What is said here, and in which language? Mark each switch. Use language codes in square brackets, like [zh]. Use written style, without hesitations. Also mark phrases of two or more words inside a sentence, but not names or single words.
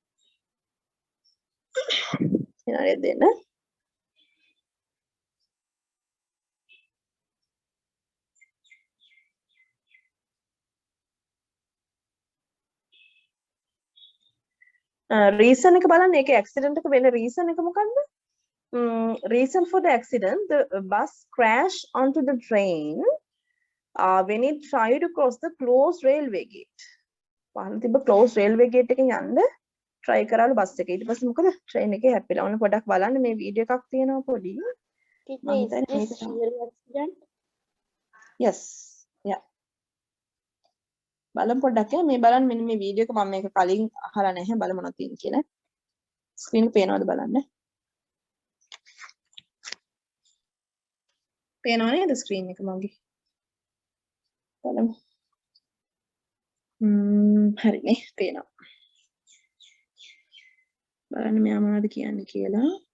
[si] හරියට දෙන්න. reason එක බලන්න ඒකේ accident එක වෙන reason එක මොකක්ද? [en] Reason for the accident, the bus crashed onto the train when it tried to cross the closed railway gate. [si] පහළ තිබ්බ [en] closed railway gate [si] එකෙන් යන්න try කරාලු බස් එක. ඊට පස්සේ මොකද? train එකේ හැප්පිලා. ඔන්න පොඩක් බලන්න මේ වීඩියෝ එකක් තියෙනවා පොඩි. [en] accident? Yes. Yeah. [si] බලමු පොඩ්ඩක් මේ බලන්න මෙන්න මේ වීඩියෝ එක මම මේක කලින් අහලා නැහැ බලමු මොනවද තියෙන්නේ කියලා. ස්ක්‍රීන් එක පේනවද බලන්න. පේනව නේද ස්ක්‍රීන් එක මගේ? බලමු. හරිනේ පේනවා. බලන්න මෙයා මොනවද කියන්නේ කියලා.